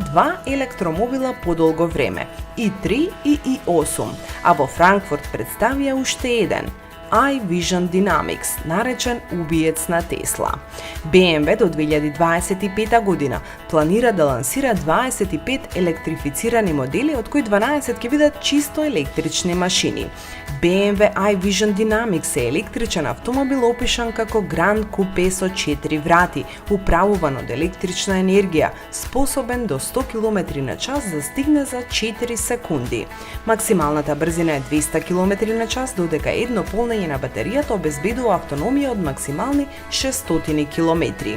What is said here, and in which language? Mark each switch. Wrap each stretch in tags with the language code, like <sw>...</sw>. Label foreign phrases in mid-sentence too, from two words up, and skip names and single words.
<mk>два електромобила подолго време, i3 и i8, а во Франкфурт представија уште еден, iVision Dynamics, наречен убиец на Тесла. BMW до 2025 година планира да лансира 25 електрифицирани модели, од кои 12 ќе бидат чисто електрични машини. BMW iVision Dynamics е електричен автомобил опишан како Grand Coupe со 4 врати, управуван од електрична енергија, способен до 100 км/ч да стигне за 4 секунди. Максималната брзина е 200 км/ч, додека едно полнење на батеријата обезбедува автономија од максимални 600 км.</mk>